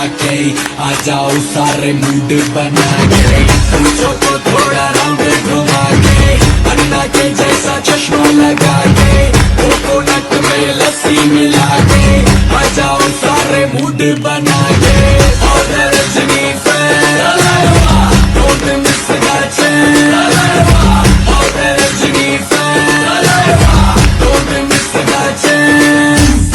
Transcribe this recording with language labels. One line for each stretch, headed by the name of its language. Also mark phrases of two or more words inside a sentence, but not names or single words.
Hindi: के आ जाओ सारे मूड बना के पूछो तो थोड़ा राउंड घुमा के अन्ना के जैसा चश्मा लगा के कोकोनट में लस्सी मिला के आ जाओ सारे मूड बना के और रजनी फैन
English: don't miss the chance
Hindi: और रजनी फैन
English: don't miss the chance